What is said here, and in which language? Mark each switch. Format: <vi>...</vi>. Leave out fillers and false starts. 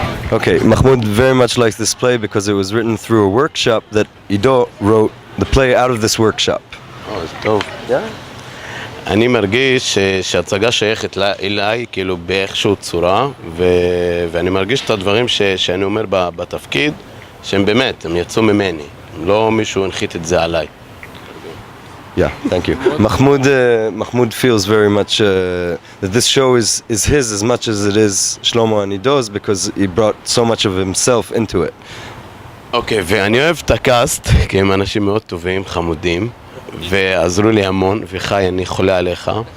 <en>Okay, Mahmoud very much likes this play because it was written through a workshop that Ido wrote the play out of this workshop.</en> <he>טוב. אני מרגיש שההצגה שייכת אליי, כאילו באיכשהו צורה, ואני מרגיש את הדברים שאני אומר בתפקיד, שהם באמת, הם יצאו ממני. לא מישהו הנחית את זה עליי.</he> <en>Yeah, thank you. Mahmoud feels very much that this show is his as much as it is Shlomo and Ido's because he brought so much of himself into it.</en> <he>אוקיי, ואני אוהב את הקאסט, כי הם אנשים מאוד טובים, חמודים, ועזרו לי המון, וחי, אני חולה עליך.</he>